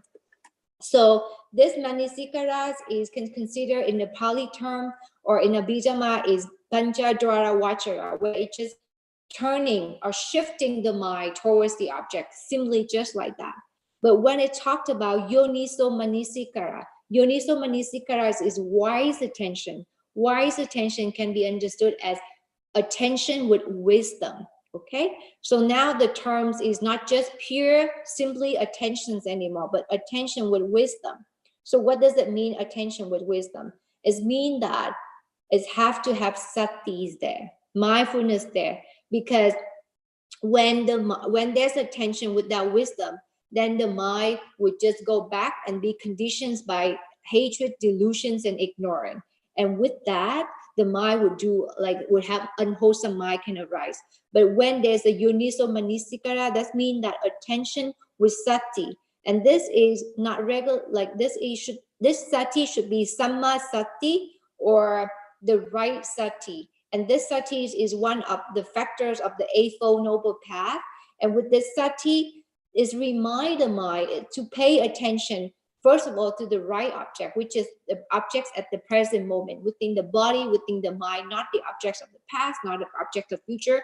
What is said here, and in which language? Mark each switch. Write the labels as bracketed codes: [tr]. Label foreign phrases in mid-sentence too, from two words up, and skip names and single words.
[en] So this manisikaras is considered in the Pali term, or in a Bijama is [pi] Pancha Dwara Vachara, [en] where it's just turning or shifting the mind towards the object, simply just like that. But when it talked about [pi] yoniso manisikara [en] is wise attention. Wise attention can be understood as attention with wisdom. Okay, so now the terms is not just pure simply attentions anymore, but attention with wisdom. So what does it mean, attention with wisdom? It means that it have to have satis there, mindfulness there, because when there's attention without wisdom, then the mind would just go back and be conditioned by hatred, delusions, and ignorance. And with that, the mind would have unwholesome mind can arise. But when there's a [pi] yoniso manisikara, [en] that means that attention with sati. And this is not regular, this sati should be [pi] samma sati, [en] or the right sati. And this sati is one of the factors of the Eightfold Noble Path. And with this sati is remind the mind to pay attention, first of all, to the right object, which is the objects at the present moment, within the body, within the mind, not the objects of the past, not the object of future.